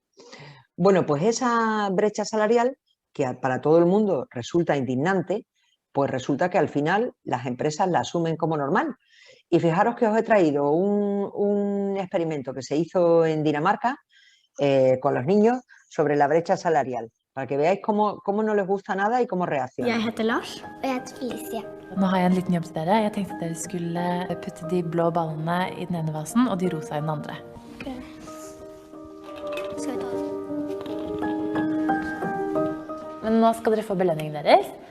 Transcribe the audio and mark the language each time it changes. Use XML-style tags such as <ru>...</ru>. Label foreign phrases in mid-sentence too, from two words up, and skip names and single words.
<es>Bueno, pues esa brecha salarial, que para todo el mundo resulta indignante, pues resulta que al final las empresas la asumen como normal. Y fijaros que os he traído un experimento que se hizo en Dinamarca con los niños sobre la brecha salarial, para que veáis cómo no les gusta nada y cómo</es> <no>Jeg</no> <es>reaccionan.</es> <no>heter Lars. Og jeg heter Felicia. Nå har jeg en liten jobb til dere. Jeg tenkte at dere skulle putte de blå ballene i den ene vasen og de rosa i den andre. Skal vi ta det? Men nå skal dere få belønningen deres.</no>